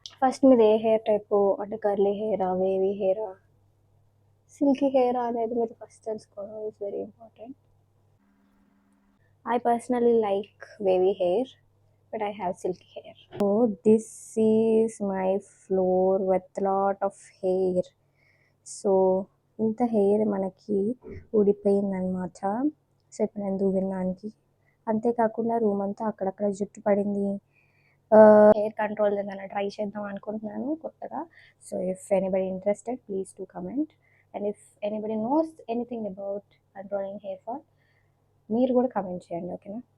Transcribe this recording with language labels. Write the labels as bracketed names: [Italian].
[Telugu] First మీది ఏ hair type, అంటే curly హెయిరా, wavy హెయిరా, silky హెయిరా అనేది మీరు ఫస్ట్ తెలుసుకోవడం [English] Is very important. I personally like wavy hair, but I have silky hair. So this is my floor with lot of hair. [Telugu] So ఇంత hair మనకి ఊడిపోయిందనమాట. So ఇప్పుడు నేను దువ్వినానికి, అంతేకాకుండా room అంతా అక్కడక్కడ జుట్టు పడింది. హెయిర్ కంట్రోల్ ఏదైనా ట్రై చేద్దాం అనుకుంటున్నాను కొత్తగా. [English] So if anybody interested please to comment. And if anybody knows anything about controlling hair fall [Telugu] మీరు కూడా కమెంట్ చేయండి, ఓకేనా?